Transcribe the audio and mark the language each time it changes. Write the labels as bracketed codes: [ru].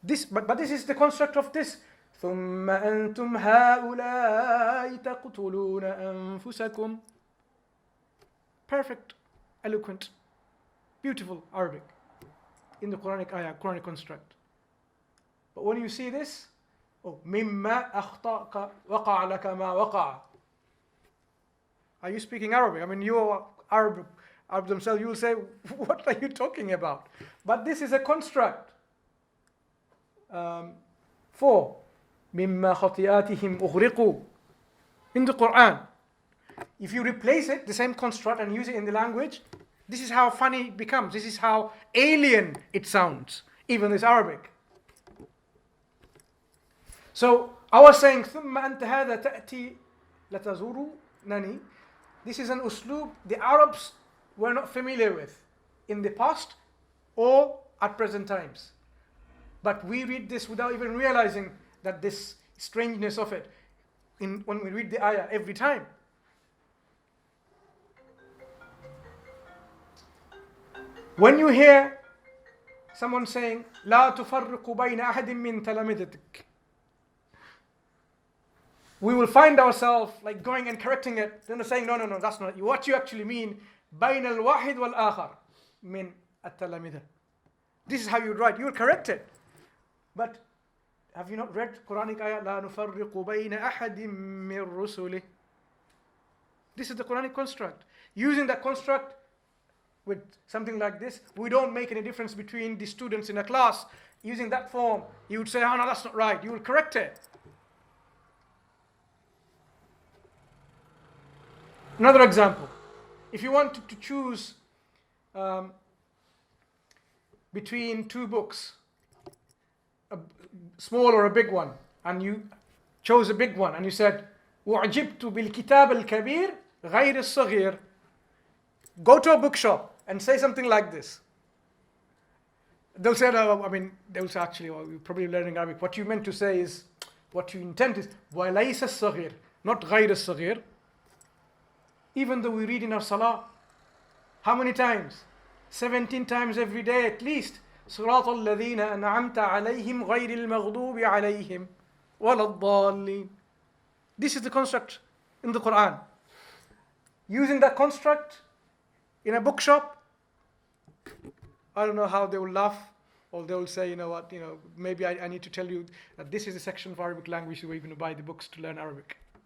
[en] But this is the construct of this. [ar] ثم أنتم هؤلاء تقتلون أنفسكم. [en] Perfect, eloquent, beautiful Arabic in the Quranic ayah, Quranic construct. But when you see this, [ar] مما أخطأك وقع لك ما وقع. [en] Are you speaking Arabic? I mean, you are Arab themselves, you will say, what are you talking about? But this is a construct. 4. [ar] مما خطيئاتهم أغرقوا. [en] In the Quran. If you replace it, the same construct, and use it in the language, this is how funny it becomes. This is how alien it sounds, even this Arabic. So, our saying, [ar] ثم أنت هذا تأتي لتزورنني. [en] This is an uslub the Arabs were not familiar with in the past or at present times. But we read this without even realizing that this strangeness of it when we read the ayah every time. When you hear someone saying, [ar] لا تفرق بين أحد من تلامذتك, [en] we will find ourselves like going and correcting it, then saying, no, that's not it. What you actually mean, [ar] بين الواحد والآخر من التلامذة. [en] This is how you write. You will correct it. But have you not read Quranic ayah? [ar] لا نفرق بين أحد من رسله. [en] This is the Quranic construct. Using that construct with something like this, we don't make any difference between the students in a class using that form, you would say, oh no, that's not right. You will correct it. Another example. If you wanted to choose between two books, a small or a big one, and you chose a big one, and you said, [ar] وَعْجِبْتُ بِالْكِتَابِ الْكَبِيرِ غَيْرِ الصَّغِيرِ. [en] Go to a bookshop and say something like this. They'll say, they'll say actually, you're probably learning Arabic. What you meant to say is, what you intend is, [ar] وَلَيْسَ الصَّغِيرِ, [en] not [ar] غَيْرِ الصَّغِيرِ. [en] Even though we read in our salah, how many times? 17 times every day at least. [ar] صراط الذين أنعمت عليهم غير المغضوب عليهم ولا الضالين. [en] This is the construct in the Quran. Using that construct in a bookshop, I don't know how they will laugh, or they will say, maybe I need to tell you that this is a section of Arabic language where you're going to buy the books to learn Arabic.